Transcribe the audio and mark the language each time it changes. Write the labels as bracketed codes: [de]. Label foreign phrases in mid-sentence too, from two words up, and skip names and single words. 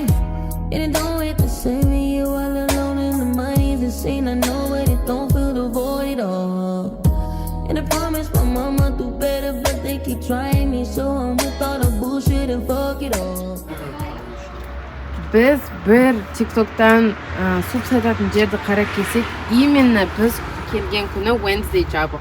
[en] And it don't hit the same when you all alone and the money's insane. I know it, it don't fill the void at all. And I promise my mama do better, but they keep trying me, so I'm with all the bullshit and fuck it all. [kk] Biz bir TikTok'tan суп сататын жерді қарап келсек, именно біз келген күні Wednesday жабық.